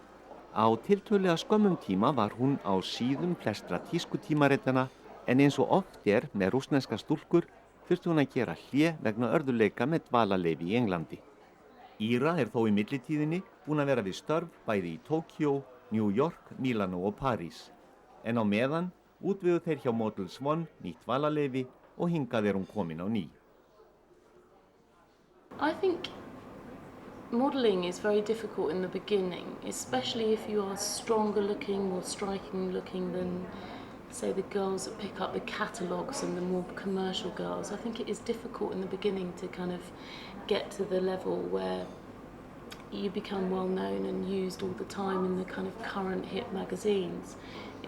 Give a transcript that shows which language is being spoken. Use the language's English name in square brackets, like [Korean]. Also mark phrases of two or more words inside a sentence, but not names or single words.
[Icelandic] Á tiltölulega skömmum tíma var hún á síðum flestra tískutímaritana en eins og oft með rússneska stúlkur þurfti hún að gera hlé vegna örðugleika með dvalarleyfi í Englandi. Ira þó í millitíðinni búin að vera við störf bæði í Tókjó, New York, Milano og París. En á meðan útveguðu þeir hjá Models One nýtt dvalarleyfi og hingað hún komin á ný. [English] I think modelling is very difficult in the beginning, especially if you are stronger looking, more striking looking than, say, the girls that pick up the catalogues and the more commercial girls. I think it is difficult in the beginning to kind of get to the level where you become well known and used all the time in the kind of current hit magazines.